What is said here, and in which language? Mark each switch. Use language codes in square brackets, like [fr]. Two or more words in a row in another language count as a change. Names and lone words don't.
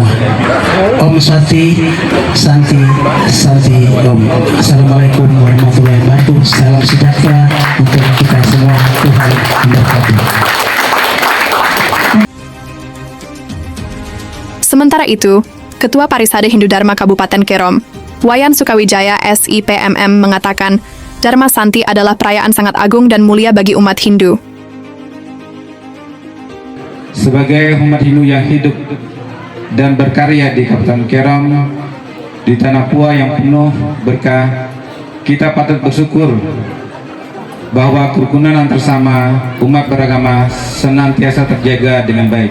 [sa] ॐ शान्ति, शान्ति, शान्ति ॐ. [ar] السلام عليكم ورحمة الله وبركاته. [id] Salam sejahtera untuk kita semua. Tuhan memberkati. Sementara itu, Ketua Parisade Hindu Dharma Kabupaten Kerom, Wayan Sukawijaya SIPMM mengatakan, Dharma Santi adalah perayaan sangat agung dan mulia bagi umat Hindu. Sebagai umat Hindu yang hidup dan berkarya di Kabupaten Kerom, di tanah Pua yang penuh berkah, kita patut bersyukur bahwa kerukunan antar sama umat beragama senantiasa terjaga dengan baik.